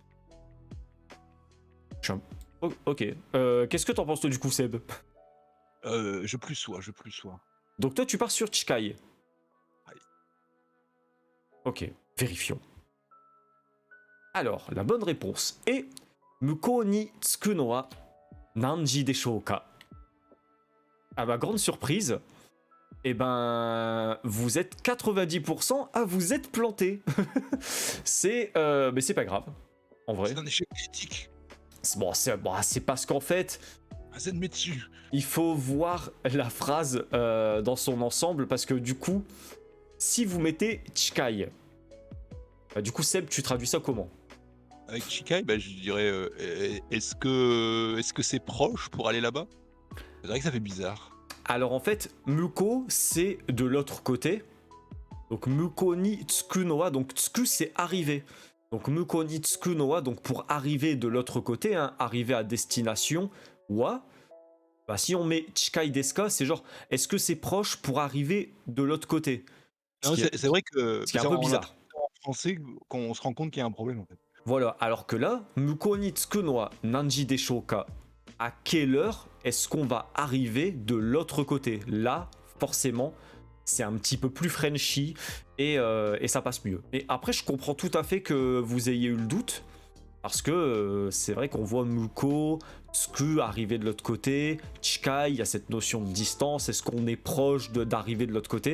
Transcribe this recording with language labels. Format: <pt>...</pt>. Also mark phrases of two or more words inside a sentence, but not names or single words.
<fr>Ok. Qu'est-ce que t'en penses toi du coup, Seb? Je plus sois. Donc toi, tu pars sur Chikai. Oui. Ok, vérifions. Alors, la bonne réponse est</fr> <ja>向こうに着くのは何時でしょうか.</ja> <fr>À ma grande surprise, eh ben, vous êtes 90% à vous être planté. Mais c'est pas grave, en vrai. C'est un échec critique. C'est parce qu'en fait, il faut voir la phrase dans son ensemble, parce que du coup, si vous mettez Chikai, du coup, Seb, tu traduis ça comment? Avec Chikai, je dirais, est-ce que c'est proche pour aller là-bas? C'est vrai que ça fait bizarre. Alors en fait, Muko, c'est de l'autre côté. Donc</fr> <ja>向こうに着くのは,</ja> <fr>donc tsuku c'est arriver. Donc</fr> <ja>向こうに着くのは,</ja> <fr>donc pour arriver de l'autre côté, hein, arriver à destination, wa. Bah, si on met</fr> <ja>近いですか,</ja> <fr>c'est genre, est-ce que c'est proche pour arriver de l'autre côté? Non, c'est vrai que c'est un peu bizarre. En français, qu'on se rend compte qu'il y a un problème en fait. Voilà, alors que là,</fr> <ja>向こうに着くのは何時でしょうか.</ja> <fr>À quelle heure est-ce qu'on va arriver de l'autre côté? Là, forcément, c'est un petit peu plus Frenchy et ça passe mieux. Et après, je comprends tout à fait que vous ayez eu le doute, Parce que c'est vrai qu'on voit Muko, Tsuku arriver de l'autre côté, Chikai, il y a cette notion de distance, est-ce qu'on est proche d'arriver de l'autre côté?</fr>